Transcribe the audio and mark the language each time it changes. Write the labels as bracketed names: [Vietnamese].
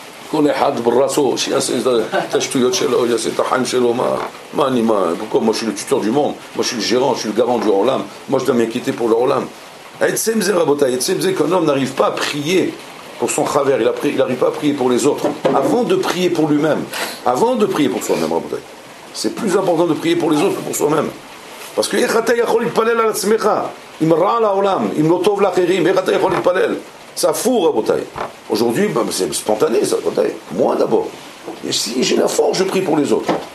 [Hebrew] כל אחד ברסו, שיעשה את השטויות שלו, יעשה את החיים שלו, [French] pourquoi moi je suis le tuteur du monde, moi je suis le gérant, je suis le garant du Olam, moi je dois m'inquiéter pour le Olam. [Hebrew] Etzem ze rabotai, etzem ze [French] qu'un homme n'arrive pas à prier pour son chaver, il n'arrive pas à prier pour les autres, avant de prier pour lui-même, avant de prier pour soi-même, rabotai. C'est plus important de prier pour les autres que pour soi-même. Parce que [Hebrew] איך אתה יכול להתפלל על עצמך, אם רע לעולם, אם לא טוב לאחרים, איך אתה יכול להתפלל? [French] Ça fout, Rabotai. Aujourd'hui, c'est spontané, ça, Rabotai. Moi d'abord. Et si j'ai la force, je prie pour les autres.